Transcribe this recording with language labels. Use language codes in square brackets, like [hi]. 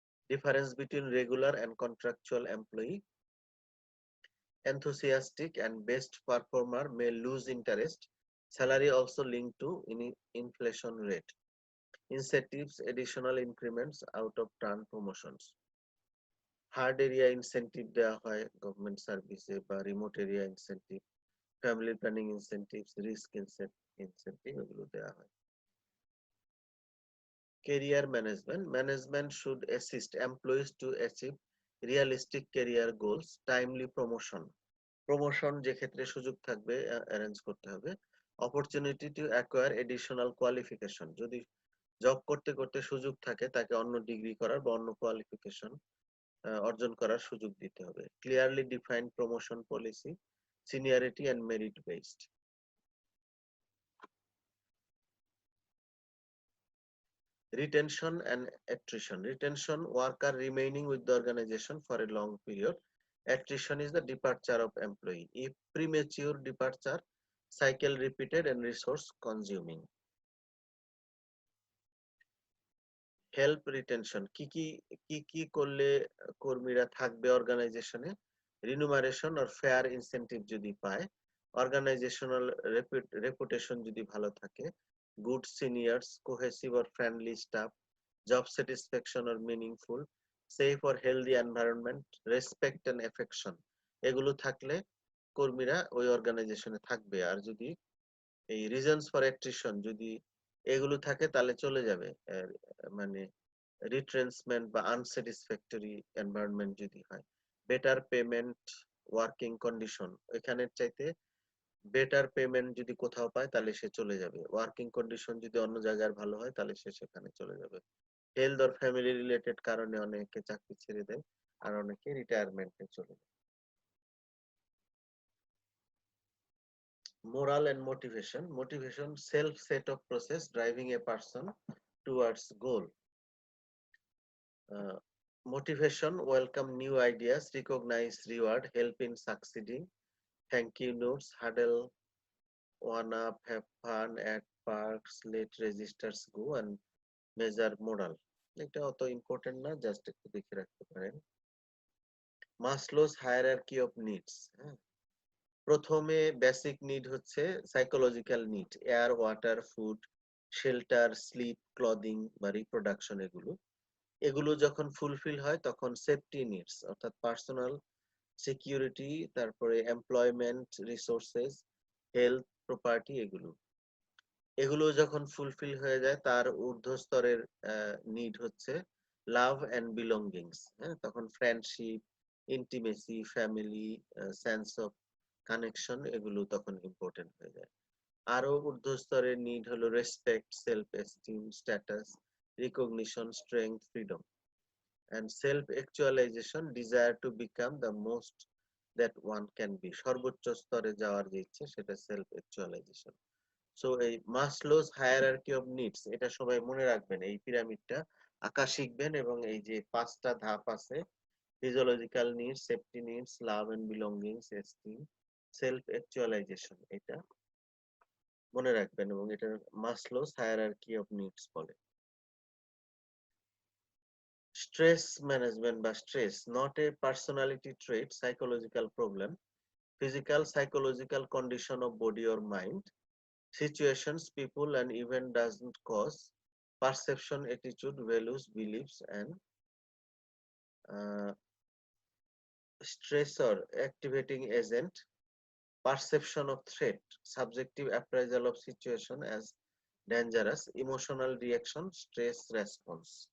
[en] Difference between regular and contractual employee, enthusiastic and best performer may lose interest. Salary also linked to inflation rate. Incentives, additional increments out of turn promotions. Hard area incentive [bn] দেওয়া হয় [en] government সার্ভিসে, বা remote area incentive, family planning incentive, risk incentive [bn] এগুলো দেওয়া হয়। [en] Career management, management should assist employees to achieve realistic career goals, timely promotion, [bn] promotion যে ক্ষেত্রে সুযোগ থাকবে অ্যারেঞ্জ করতে হবে। Opportunity to acquire additional qualification, যদি জব করতে করতে সুযোগ থাকে তাকে অন্য ডিগ্রি করার বা অন্য কোয়ালিফিকেশন অর্জন করার সুযোগ দিতে হবে। [en] Clearly defined promotion policy, seniority and merit based. Retention and attrition, retention, worker remaining with the organization for a long period. Attrition is the departure of employee, if premature departure, cycle repeated and resource consuming. [bn] Help retention, কি কি করলে কর্মীরা থাকবে অর্গানাইজেশনে? [en] remuneration or fair incentive যদি পায়, organisational reputation যদি ভালো থাকে, good seniors, cohesive or friendly staff, job satisfaction or meaningful, safe or healthy environment, respect and affection, [bn] এগুলো থাকলে কর্মীরা ওই অর্গানাইজেশনে থাকবে। আর যদি এই রিজনস ফর অ্যাট্রিশন যদি এগুলো থাকে তাহলে চলে যাবে। মানে রিট্রেন্সমেন্ট বা আনস্যাটিসফ্যাক্টরি এনভায়রনমেন্ট যদি হয়। বেটার পেমেন্ট, ওয়ার্কিং কন্ডিশন, এখানের চাইতে বেটার পেমেন্ট যদি কোথাও পায় তাহলে সে চলে যাবে। ওয়ার্কিং কন্ডিশন যদি অন্য জায়গার ভালো হয় তাহলে সে সেখানে চলে যাবে। হেলথ অর ফ্যামিলি রিলেটেড কারণে অনেকে চাকরি ছেড়ে দেয়, আর অনেকে রিটায়ারমেন্টে চলে যায়। [en] Moral and motivation, motivation, self set of process driving a person towards goal. uh, Motivation, welcome new ideas, recognize reward, help in succeeding, thank you notes, huddle one up, have fun at parks, let registers go, and measure moral. [bn] এটা অত important না, just একটু দেখে রাখতে পারেন। মাসলোস hierarchy of needs, প্রথমে basic need হচ্ছে psychological need, air, water, food, shelter, slip, clothing বা রিপ্রোডাকশন, এগুলো এগুলো যখন ফুলফিল হয় তখন সেফটি নিডস অর্থাৎ পার্সোনাল সিকিউরিটি, তারপরে এমপ্লয়মেন্ট, রিসোর্সেস, হেলথ, প্রপার্টি, এগুলো এগুলো যখন ফুলফিল হয়ে যায় তার ঊর্ধ্ব স্তরের নিড হচ্ছে [en] Love and belongings. [bn] হ্যাঁ, তখন friendship, [en] intimacy, family, sense of connection, [bn] এগুলো তখন ইম্পর্টেন্ট হয়ে যায়। আরো ঊর্ধ্বস্তরের নিড হলো [en] Respect, self esteem, status, recognition, strength, freedom, and self actualization, desire to become the most that one can be. [bn] সর্বোচ্চ স্তরে যাওয়ার যে ইচ্ছে, সেটা সেলফ অ্যাকচুয়ালাইজেশন। সো এই মাসলোস হায়ারার্কি অফ নিডস, এটা সবাই মনে রাখবেন, এই পিরামিডটা আঁকা শিখবেন, এবং এই যে 5টা ধাপ আছে, physiological needs, safety needs, love and belongings, esteem, self actualisation, এটা মনে রাখবেন, এবং এটা মাসলোস হায়ারার্কি অফ নিডস বলে। [en] stress management [bn] বা [en] Stress, not a personality trait, psychological problem, physical psychological condition of body or mind, situations, people and event doesn't cause, perception, attitude, values, beliefs, and uh, stressor, activating agent, perception of threat, subjective appraisal of situation as dangerous, emotional reaction, stress response.